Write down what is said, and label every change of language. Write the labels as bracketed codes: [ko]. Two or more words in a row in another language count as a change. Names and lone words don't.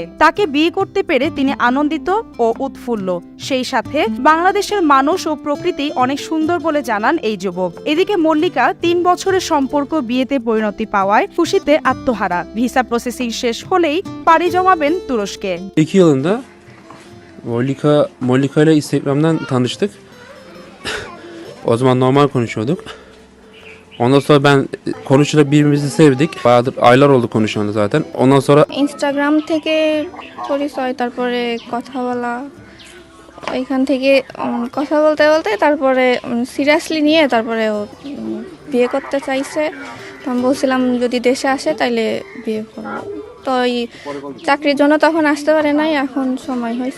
[bn] তাকে বিয়ে করতে পেরে তিনি আনন্দিত ও উৎফুল্ল। সেই সাথে বাংলাদেশের মানুষ ও প্রকৃতি অনেক সুন্দর বলে জানান এই যুবক। এদিকে মল্লিকা 3 বছরের সম্পর্ক বিয়েতে পরিণতি পাওয়ায় খুশিতে আত্মহারা। ভিসা প্রসেসিং শেষ হলেই পাড়ি জমাবেন তুরস্কে। [tr] 2 yılında Mollika ile Instagram'dan tanıştık. O zaman normal konuşuyorduk. Ondan sonra ben konuşarak birbirimizi sevdik. Bayağıdır aylar oldu konuşuyordu zaten. Ondan sonra [bn] ইনস্টাগ্রাম থেকে পরিচয়, তারপরে কথা বলা, এখান থেকে কথা বলতে বলতে তারপরে সিরিয়াসলি নিয়ে তারপরে ও বিয়ে করতে চাইছে। আমি বলছিলাম যদি দেশে আসে তাইলে বিয়ে করবো। তো এই চাকরির জন্য তখন আসতে পারে নাই, এখন সময় হয়েছে।